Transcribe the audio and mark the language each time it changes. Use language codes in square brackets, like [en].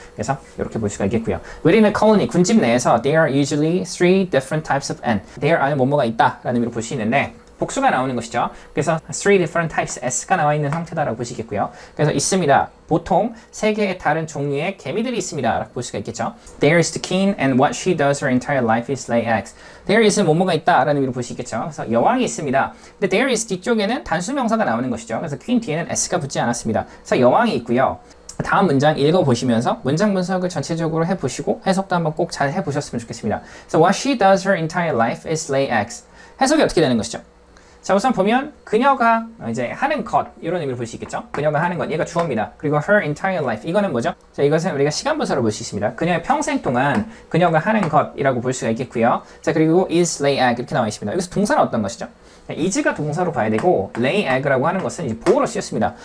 [ko] 그래서 이렇게 볼 수가 있겠고요. [en] Within a colony [ko] 군집 내에서 [en] there are usually three different types of ant. [ko] There 안에 뭐뭐가 있다라는 의미로 볼 수 있는데 복수가 나오는 것이죠. 그래서 three different types, s가 나와 있는 상태다라고 보시겠고요. 그래서 있습니다. 보통 세 개의 다른 종류의 개미들이 있습니다. 라고 볼 수가 있겠죠. [en] There is the king and what she does her entire life is lay eggs. [ko] There is는 뭐뭐가 있다 라는 의미로 볼 수 있겠죠. 그래서 여왕이 있습니다. 근데 there is 뒤쪽에는 단수명사가 나오는 것이죠. 그래서 queen 뒤에는 s가 붙지 않았습니다. 그래서 여왕이 있고요. 다음 문장 읽어보시면서 문장 분석을 전체적으로 해보시고 해석도 한번 꼭 잘 해보셨으면 좋겠습니다. [en] So what she does her entire life is lay eggs. [ko] 해석이 어떻게 되는 것이죠? 자, 우선 보면 그녀가 이제 하는 것 이런 의미로 볼 수 있겠죠. 그녀가 하는 것 얘가 주어입니다. 그리고 her entire life 이거는 뭐죠? 자, 이것은 우리가 시간 분사로 볼 수 있습니다. 그녀의 평생 동안 그녀가 하는 것이라고 볼 수가 있겠고요. 자, 그리고 is lay egg 이렇게 나와 있습니다. 여기서 동사는 어떤 것이죠? is가 동사로 봐야 되고 lay egg라고 하는 것은 이제 보어로 쓰였습니다.